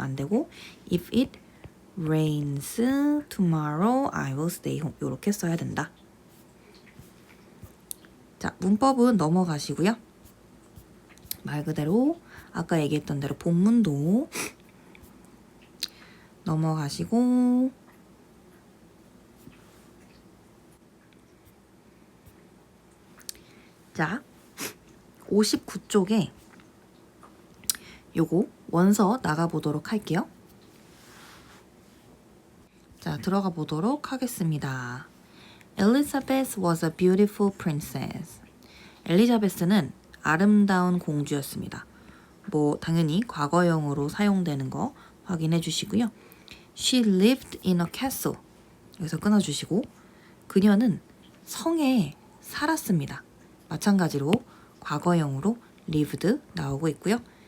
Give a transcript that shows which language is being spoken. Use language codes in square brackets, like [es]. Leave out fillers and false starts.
[ko] 안 되고 [en] if it rains tomorrow, I will stay home. [ko] 이렇게 써야 된다. 자, 문법은 넘어가시고요. 말 그대로 아까 얘기했던 대로 본문도 넘어가시고 자, 59쪽에 요거 원서 나가보도록 할게요. 자, 들어가 보도록 하겠습니다. [en] Elizabeth was a beautiful princess. [ko] 엘리자베스는 아름다운 공주였습니다. 뭐 당연히 과거형으로 사용되는 거 확인해 주시고요. [en] She lived in a castle. [ko] 여기서 끊어주시고 그녀는 성에 살았습니다. 마찬가지로 과거형으로 lived 나오고 있고요.